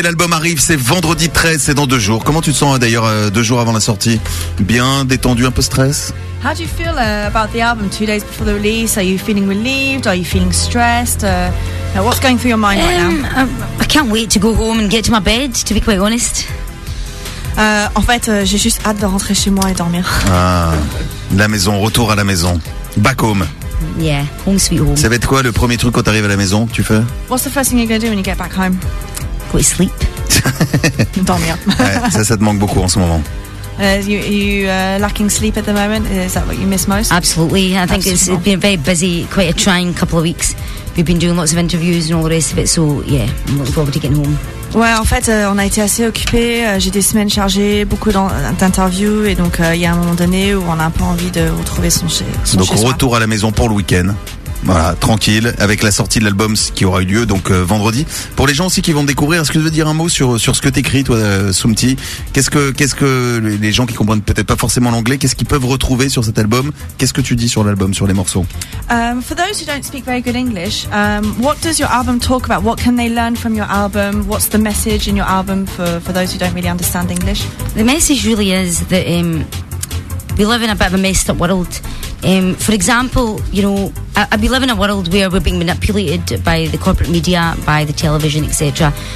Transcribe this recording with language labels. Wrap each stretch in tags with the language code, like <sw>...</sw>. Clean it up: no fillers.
<fr>L'album arrive, c'est vendredi 13, c'est dans deux jours. Comment tu te sens d'ailleurs deux jours avant la sortie? Bien, détendu, un peu stress?</fr> <en>How do you feel about the album two days before the release? Are you feeling relieved? Are you feeling stressed? What's going through your mind right now? I can't wait to go home and get to my bed, to be quite honest.</en> <fr>J'ai juste hâte de rentrer chez moi et dormir. Ah, la maison, retour à la maison.</fr> <en>Back home. Yeah, home sweet home.</en> <fr>Ça va être quoi le premier truc quand t'arrives à la maison que tu fais?</fr> <en>What's the first thing you're going to do when you get back home? Go to sleep.</en> <fr>Dormir. Ouais, ça te manque beaucoup en ce moment.</fr> <en>You lacking sleep at the moment? Is that what you miss most? Absolutely. I think absolutely. It's been very busy, quite a trying couple of weeks. We've been doing lots of interviews and all the rest of it, so yeah, I'm looking forward to getting home.</en> <fr>Ouais, en fait, on a été assez occupés. J'ai des semaines chargées, beaucoup d'interviews. Et donc, il y a un moment donné où on a un peu envie de retrouver son chez soi. Donc, retour à la maison pour le week-end. Voilà, tranquille, avec la sortie de l'album qui aura eu lieu donc vendredi. Pour les gens aussi qui vont découvrir, est-ce que tu veux dire un mot sur ce que t'écris toi, Soumti? Qu'est-ce que les gens qui comprennent peut-être pas forcément l'anglais, qu'est-ce qu'ils peuvent retrouver sur cet album? Qu'est-ce que tu dis sur l'album, sur les morceaux?</fr> <en>For those who don't speak very good English, what does your album talk about? What can they learn from your album? What's the message in your album for those who don't really understand English? The message really is that we live in a bit of a messed up world. For example, you know, we live in a world where we're being manipulated by the corporate media, by the television, etc.</en>